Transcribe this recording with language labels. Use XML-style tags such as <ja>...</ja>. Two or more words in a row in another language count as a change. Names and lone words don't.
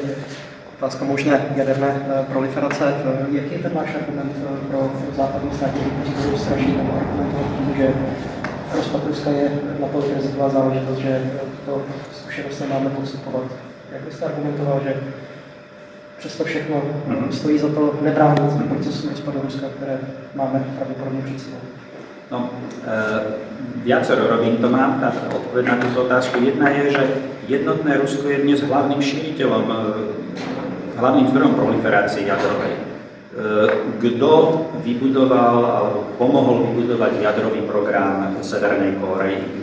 <cs>Otázka možné jaderné proliferace. Jaký je ten váš argument pro západní státníky, kteří budou strašit nebo argumentovat tím, že rozpad Ruska je natolik riziková záležitost, že to zkušenost nemáme podstupovat? Jak byste argumentoval, že přesto všechno stojí za to nebránit procesu rozpadu Ruska, které máme pravděpodobně před sebou?</cs> <sk>No, viacero rovín to mám, tá odpoveď na túto otázku. Jedna je, že jednotné Rusko je dnes hlavným šíriteľom, hlavným zdrojom proliferácie jadrovej. Kto vybudoval alebo pomohol vybudovať jadrový program Severnej Kórey?</sk>